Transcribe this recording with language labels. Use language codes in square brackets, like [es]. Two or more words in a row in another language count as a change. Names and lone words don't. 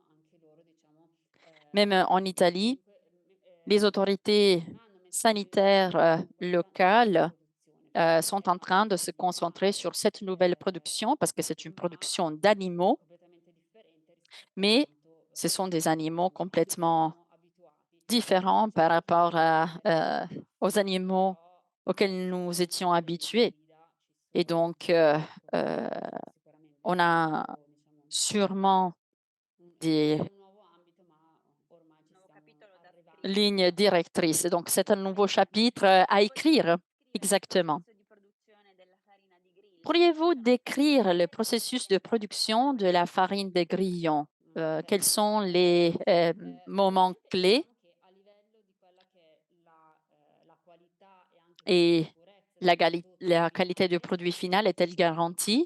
[fr] Même en Italie, les autorités sanitaires locales sont en train de se concentrer sur cette nouvelle production parce que c'est une production d'animaux, mais ce sont des animaux complètement différents par rapport aux animaux auxquels nous étions habitués. Et donc, euh, on a sûrement des [it] nuovo capitolo da scrivere. [fr] lignes directrices. Donc, c'est un nouveau chapitre à écrire. [it] Possiamo descrivere il [fr] Exactement. [it] processo di produzione della farina di grillo? [fr] Pourriez-vous décrire le processus de production de la farine de grillons? Quels sont les moments clés et la qualité du produit final est-elle garantie?